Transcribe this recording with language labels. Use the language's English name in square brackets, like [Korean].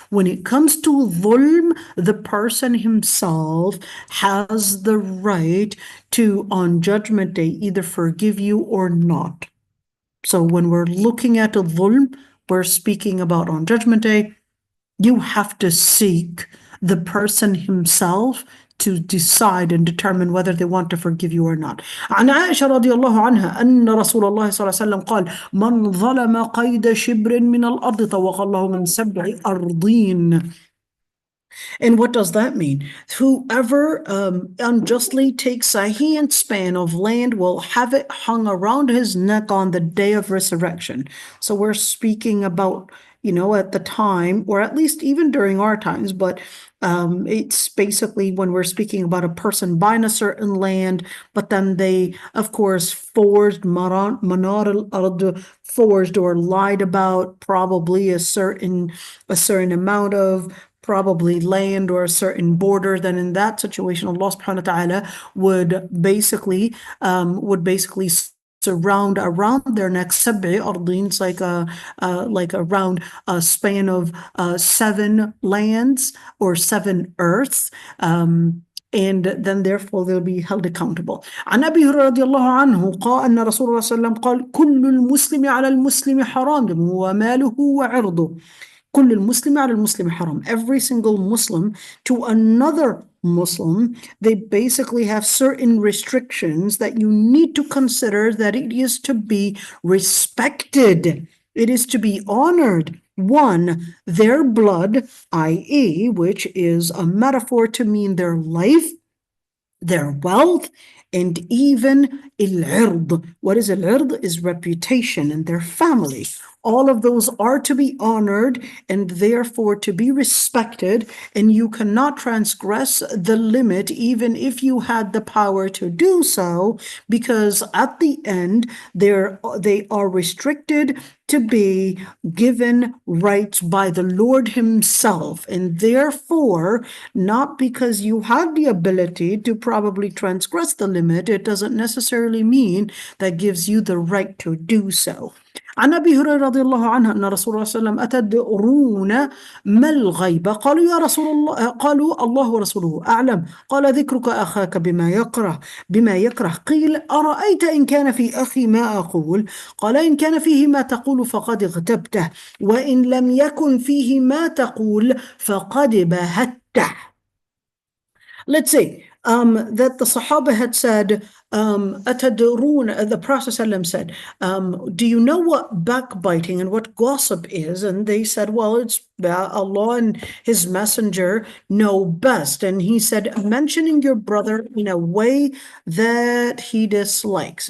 [English] When it comes to dhulm, the person himself has the right to, on Judgment Day, either forgive you or not. So when we're looking at a dhulm, we're speaking about on Judgment Day, you have to seek the person himself to decide and determine whether they want to forgive you or not. [Arabic] عن عائشة رضي الله عنها أن رسول الله صلى الله عليه وسلم قال من ظلم قيد شبر من الأرض طوق الله من 7 أرضين. [English] And what does that mean? Whoever unjustly takes a handspan of land will have it hung around his neck on the day of resurrection. So we're speaking about, at the time, or at least even during our times, but it's basically when we're speaking about a person buying a certain land, but then they, of course, forged or lied about probably a certain amount of probably land or a certain border. Then in that situation, Allah subhanahu wa ta'ala would basically surround around their neck 7 ardeen, like around a span of 7 lands or 7 earths. And then therefore they'll be held accountable. [Arabic] عن أبي هريرة رضي الله عنه قال أن رسول الله صلى الله عليه وسلم قال كل المسلم على المسلم حرام دمه وماله وعرضه. كل المسلم على المسلم حرام. [English] Every single Muslim to another Muslim, they basically have certain restrictions that you need to consider, that it is to be respected. It is to be honored. 1, their blood, i.e., which is a metaphor to mean their life, their wealth, and even al-ird. What is al-ird? Is reputation and their family. All of those are to be honored and therefore to be respected, and you cannot transgress the limit even if you had the power to do so, because at the end they are restricted to be given rights by the Lord himself, and therefore not because you have the ability to probably transgress the limit, it doesn't necessarily mean that gives you the right to do so. [Arabic] عن أبي هريرة رضي الله عنه أن رسول الله صلى الله عليه وسلم أتدرون ما الغيبة؟ قالوا يا رسول الله، قالوا الله ورسوله أعلم. قال ذكرك أخاك بما يكره. قيل أرأيت إن كان في أخي ما أقول؟ قال إن كان فيه ما تقول فقد اغتبته، وإن لم يكن فيه ما تقول فقد بهته. [English] Let's say that the Sahaba had said, أتدرون, the Prophet ﷺ said, do you know what backbiting and what gossip is? And they said, well, it's Allah and his messenger know best. And he said, mentioning your brother in a way that he dislikes.